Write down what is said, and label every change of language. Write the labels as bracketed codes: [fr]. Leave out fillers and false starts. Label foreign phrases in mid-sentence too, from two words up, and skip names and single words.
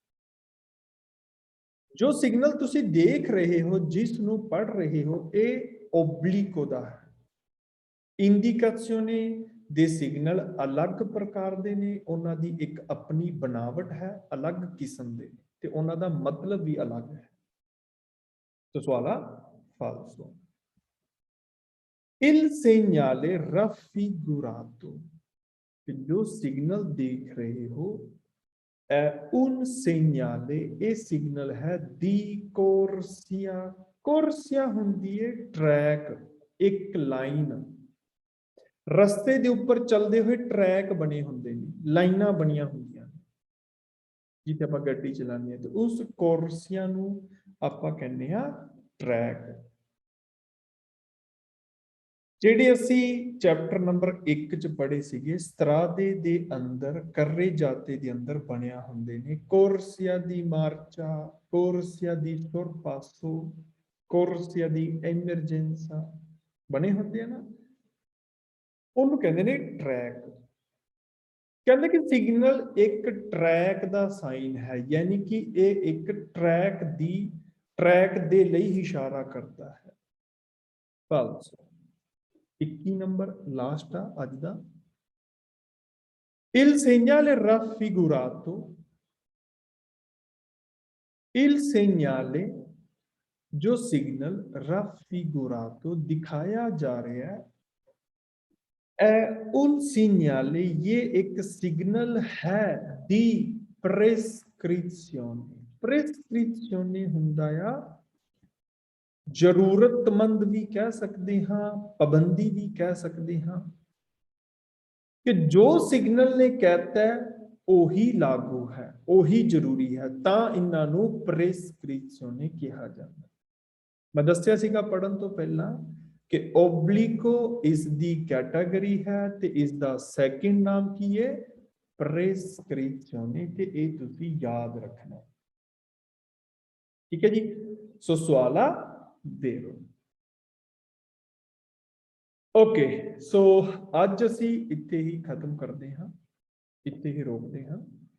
[pa] ਜੋ ਸਿਗਨਲ ਤੁਸੀ ਦੇਖ ਰਹੇ ਹੋ ਜਿਸ ਨੂ ਪੜ੍ਹ ਰਹੇ ਹੋ ਯੇ ਓਬਲਿਕੋ ਦਾ ਹੈ ਇੰਡੀਕੇਸ਼ਨੇ ਦੇ ਸਿਗਨਲ ਅਲਗ ਪ੍ਰਕਾਰ ਦੇ ਨੇ ਉਨ੍ਹਾਂ ਦੀ ਏਕ ਅਪਨੀ ਬਨਾਵਟ ਹੈ ਅਲਗ ਕਿਸਮ ਦੇ ਤੇ ਉਨ੍ਹਾਂ ਦਾ ਮਤਲਬ ਭੀ ਅਲਗ ਹੈ ਤੋ ਸਵਾਲ ਆ ਫਾਲਸੋ [it] il segnale raffigurato [pa] ਜੋ ਸਿਗਨਲ ਦੇਖ ਰਹੇ ਹੋ [it] un segnale [pa] ਯੇ ਸਿਗਨਲ ਹੈ [it] di corsia [pa] ਕੋਰਸੀਆ ਹੁੰਦੀ ਹੈ ਟ੍ਰੈਕ ਏਕ ਲਾਈਨ ਰਸਤੇ ਦੇ ਉੱਪਰ ਚਲਤੇ ਹੁਏ ਟ੍ਰੈਕ ਬਣੇ ਹੁੰਦੇ ਨੇ ਲਾਈਨਾਂ ਬਣੀਆਂ ਹੁੰਦੀਆਂ ਜਿੱਥੇ ਆਪਾਂ ਗੱਡੀ ਚਲਾਨੇ ਤੋ ਉਸ ਕੋਰਸੀਆ ਨੂ ਆਪਾਂ ਕਹਿਨੇ ਆ ਟ੍ਰੈਕ ਜਿਹੜੇ ਅਸੀਂ ਚੈਪਟਰ ਨੰਬਰ 1 ਚ ਪੜ੍ਹੇ ਸੀਗੇ ਸਤਰਾਦੇ ਦੇ ਅੰਦਰ ਕਰਰੇ ਜਾਤੇ ਦੇ ਅੰਦਰ ਬਣਿਆ ਹੁੰਦੇ ਨੇ [it] corsia di marcia corsia di sorpasso corsia di emergenza [pa] ਬਣੇ ਹੁੰਦੇ ਆ ਨਾ ਉਹਨੂੰ ਕਹਿੰਦੇ ਨੇ ਟਰੈਕ ਕਹਿੰਦੇ ਕਿ ਸਿਗਨਲ ਇੱਕ ਟਰੈਕ ਦਾ ਸਾਈਨ ਹੈ ਯਾਨੀ ਕਿ ਇਹ ਇੱਕ ਟਰੈਕ ਦੇ ਲਈ ਇਸ਼ਾਰਾ ਕਰਦਾ ਹੈ ਫਾਲਸ 21 [en] number last [pa] ਆਜ ਦਾ [it] il segnale raffigurato il segnale [hi] जो सिग्नल [pa] raffigurato [hi] दिखाया जा रहा है [it] un segnale [hi] ये एक सिग्नल है [pa] di [hi] prescrizione [pa] ਹੁੰਦਾ ਆ [hi] जरूरतमंद भी कह सकते हाँ पाबंदी भी कह सकते हाँ कि जो सिग्नल ने कहता है [pa] ਓਹੀ ਲਾਗੂ ਹੈ ਓਹੀ ਜ਼ਰੂਰੀ ਹੈ ਤਾ ਇਨ੍ਹਾਂ ਨੂ ਪ੍ਰੇਸਕ੍ਰਿਪਸ਼ਨੇ ਕਹਾ ਜਾਤਾ ਮੈਂ ਦੱਸਿਆ ਸੀਗਾ ਪੜ੍ਹਨ ਤੋ ਪਹਿਲਾ ਕਿ ਓਬਲਿਕੋ ਇਸ ਦੀ ਕੈਟੇਗਰੀ ਹੈ ਤੇ ਇਸ ਦਾ ਸੈਕੰਡ ਨਾਮ ਕੀ ਹੈ ਪ੍ਰੇਸਕ੍ਰਿਪਸ਼ਨੇ ਤੇ ਯੇ ਤੁਸੀ ਯਾਦ ਰੱਖਣਾ ਠੀਕ ਹੈ ਜੀ ਸੋ ਸਵਾਲ ਦੇ ਦੋ [en] okay, so [pa] ਅੱਜ ਅਸੀਂ ਇੱਥੇ ਹੀ ਖਤਮ ਕਰਦੇ ਹਾਂ, ਇੱਥੇ ਹੀ ਰੋਕਦੇ ਹਾਂ।